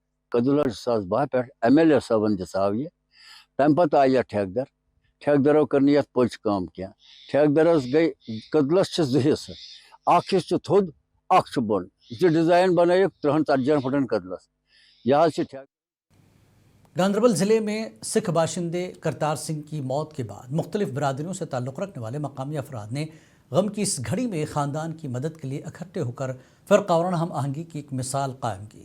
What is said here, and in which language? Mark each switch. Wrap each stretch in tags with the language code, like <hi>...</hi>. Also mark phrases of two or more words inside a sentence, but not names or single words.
<ks>कदुलस 2012 पे MLA साहबन दिसाव ये तम पत आया ठेकेदारों कर यथ पोच काम क्या ठेकेदारस गई कदुलस दो हिस्से अख थोद अख बोन यह डिजाइन बन 30-40 फुटन कदुलस यह</ks> <ur>گاندربل ضلعے میں سکھ باشندے کرتار سنگھ کی موت کے بعد مختلف برادریوں سے تعلق رکھنے والے مقامی افراد نے غم کی اس گھڑی میں خاندان کی مدد کے لیے اکٹھے ہو کر فرقہ وارانہ ہم آہنگی کی ایک مثال قائم کی.</ur>